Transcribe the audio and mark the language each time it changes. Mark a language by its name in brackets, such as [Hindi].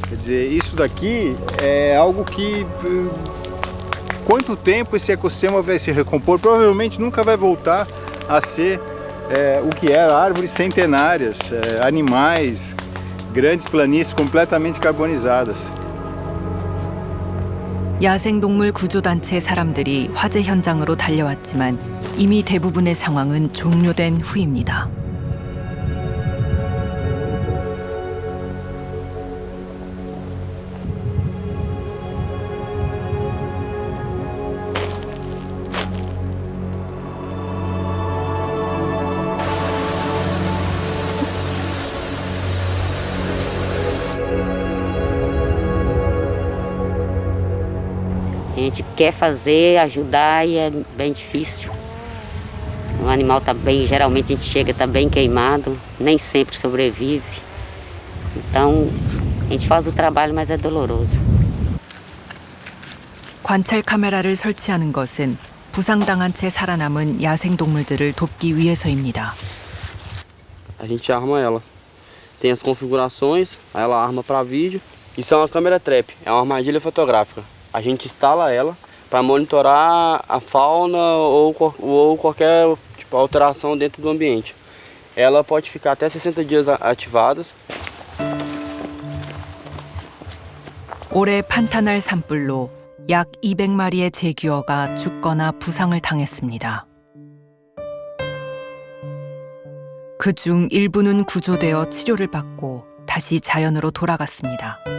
[Portuguese] Quer dizer, isso daqui é algo que... Quanto tempo esse ecossistema vai se recompor? Provavelmente nunca vai voltar a ser o que era, árvores centenárias, animais, grandes planícies completamente carbonizadas. [Korean] 야생동물 구조단체 사람들이 화재 현장으로 달려왔지만 이미 대부분의 상황은 종료된 후입니다. [Portuguese] A gente quer fazer, ajudar e é bem difícil. O animal está bem, geralmente a gente chega, está bem queimado, nem sempre sobrevive. Então a gente faz o trabalho, mas é doloroso. [Korean] 관찰 카메라를 설치하는 것은 부상당한 채 살아남은 야생동물들을 돕기 위해서입니다. [Portuguese] A gente arma ela. Tem as configurações, aí ela arma para vídeo. Isso é uma câmera trap, é uma armadilha fotográfica. A gente instala ela para monitorar a fauna ou qualquer tipo, alteração dentro do ambiente. Ela pode ficar até 60 dias ativadas. [Korean] 올해 판타날 산불로 약 200마리의 제규어가 죽거나 부상을 당했습니다. 그중 일부는 구조되어 치료를 받고 다시 자연으로 돌아갔습니다.